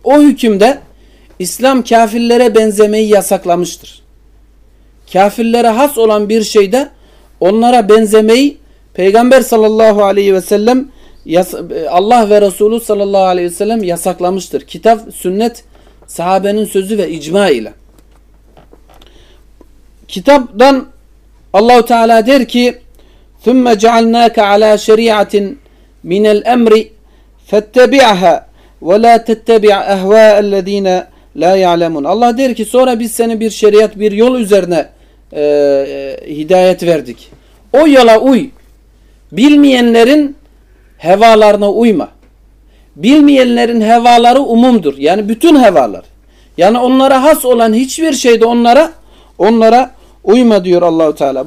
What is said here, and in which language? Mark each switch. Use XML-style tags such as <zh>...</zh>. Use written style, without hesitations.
<tr>O hükümde İslam kafirlere benzemeyi yasaklamıştır. Kafirlere has olan bir şeyde onlara benzemeyi Peygamber sallallahu aleyhi ve sellem, Allah ve Resulü sallallahu aleyhi ve sellem yasaklamıştır. Kitap, sünnet, sahabenin sözü ve icma ile. Kitaptan Allah-u Teala der ki</tr> <ar>ثُمَّ جَعَلْنَاكَ عَلَى شَرِيَعَةٍ مِنَ الْأَمْرِ فَاتَّبِعْهَا وَلَا تَتَّبِعْ اَهْوَاءَ الَّذ۪ينَ لَا يَعْلَمُونَ.</ar> <tr>Allah der ki sonra biz seni bir şeriat, bir yol üzerine hidayet verdik. O yola uy. Bilmeyenlerin hevalarına uyma. Bilmeyenlerin hevaları umumdur. Yani bütün hevalar. Yani onlara has olan hiçbir şey de onlara uyma diyor Allah-u Teala.</tr>